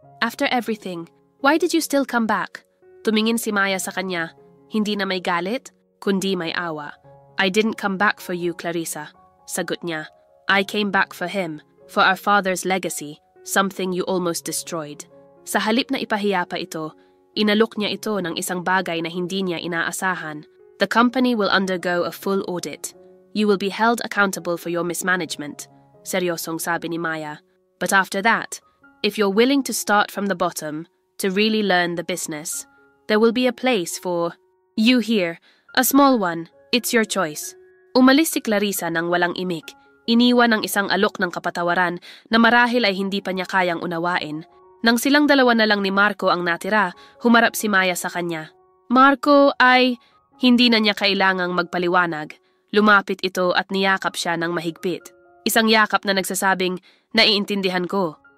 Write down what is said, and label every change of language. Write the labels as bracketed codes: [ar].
[en] "After everything, why did you still come back?" [tl] Tumingin si Maya sa kanya, hindi na may galit, kundi may awa. [en] "I didn't come back for you, Clarissa," [tl] sagot niya. [en] "I came back for him, for our father's legacy, something you almost destroyed." [tl] Sa halip na ipahiya pa ito, inalok niya ito ng isang bagay na hindi niya inaasahan. [en] "The company will undergo a full audit. You will be held accountable for your mismanagement," [tl] seryosong sabi ni Maya. [en] "But after that, if you're willing to start from the bottom, to really learn the business, there will be a place for you here, a small one. It's your choice." [tl] Umalis si Clarissa nang walang imik. Iniwan ang isang alok ng kapatawaran na marahil ay hindi pa niya kayang unawain. Nang silang dalawa na lang ni Marco ang natira, humarap si Maya sa kanya. Marco ay hindi na niya kailangang magpaliwanag. Lumapit ito at niyakap siya ng mahigpit. Isang yakap na nagsasabing, "Naiintindihan ko.